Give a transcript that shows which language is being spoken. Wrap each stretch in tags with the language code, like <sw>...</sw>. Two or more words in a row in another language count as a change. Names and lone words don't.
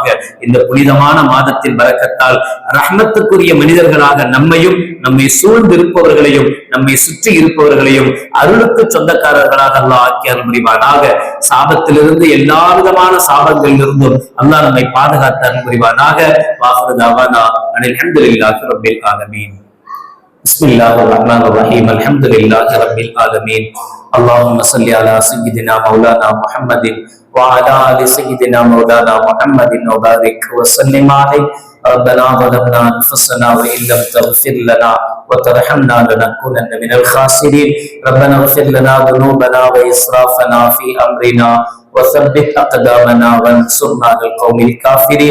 <ta>இந்த புனிதமான மாதத்தின் பரக்கத்தால் ரஹ்மத்துக்குரிய மனிதர்களாக நம்மையும், நம்மை சூழ்ந்து இருப்பவர்களையும், நம்மை சுற்றி இருப்பவர்களையும் அருளுக்கு சொந்தக்காரர்களாக அல்லாஹ் ஆக்கி அருள் புரிவானாக. சாபத்திலிருந்து, எல்லா விதமான சாபங்களில் இருந்தும் அல்லாஹ் நம்மை பாதுகாத்து அருள் புரிவானாக.</ta> <ar>وآخر دعوانا أن الحمد لله رب العالمين. بسم الله الرحمن الرحيم. الحمد لله رب العالمين. اللهم صل على سيدنا مولانا محمد وعلى آل سيدنا مولانا محمد وبارك وسلم عليه. ربنا ظلمنا أنفسنا وإن لم تغفر لنا وترحمنا لنكونن من الخاسرين. ربنا اغفر لنا ذنوبنا وإسرافنا في أمرنا وثبت أقدامنا وانصرنا على القوم الكافرين.</ar>